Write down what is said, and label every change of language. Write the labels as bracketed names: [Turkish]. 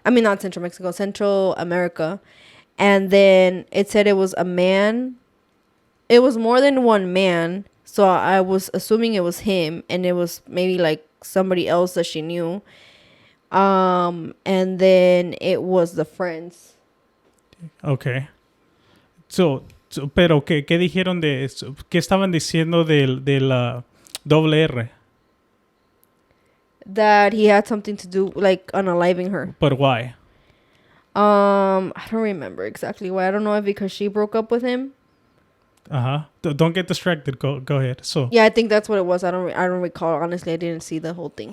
[English] I mean, not Central Mexico, Central America. And then it said it was a man. It was more than one man. So I was assuming it was him. And it was maybe, like, somebody else that she knew. And then it was the friends. Okay. [Spanish] Pero ¿qué dijeron qué estaban diciendo de la doble R? [English] That he had something to do, like, unaliving her. But why? I don't remember exactly why. I don't know if because she broke up with him. Uh-huh. Don't get distracted. Go ahead. So yeah, I think that's what it was. I don't recall. Honestly, I didn't see the whole thing.